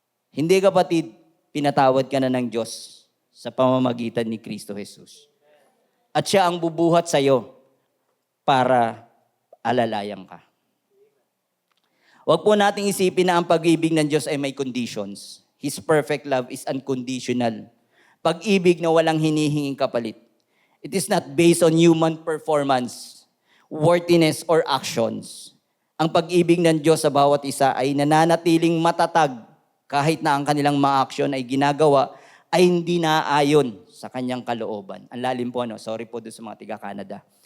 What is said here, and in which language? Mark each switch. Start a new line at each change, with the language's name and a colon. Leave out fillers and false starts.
Filipino: Hindi, kapatid, pinatawad ka na ng Diyos sa pamamagitan ni Kristo Jesus. At siya ang bubuhat sa'yo para alalayan ka. Huwag po nating isipin na ang pag-ibig ng Diyos ay may conditions.
English: His perfect love is unconditional.
Filipino: Pag-ibig na walang hinihinging kapalit.
English: It is not based on human performance, worthiness, or actions.
Filipino: Ang pag-ibig ng Diyos sa bawat isa ay nananatiling matatag kahit na ang kanilang mga aksyon ay ginagawa ay hindi naaayon sa kanyang kalooban. Ang lalim po, sorry po doon sa mga tiga-Canada.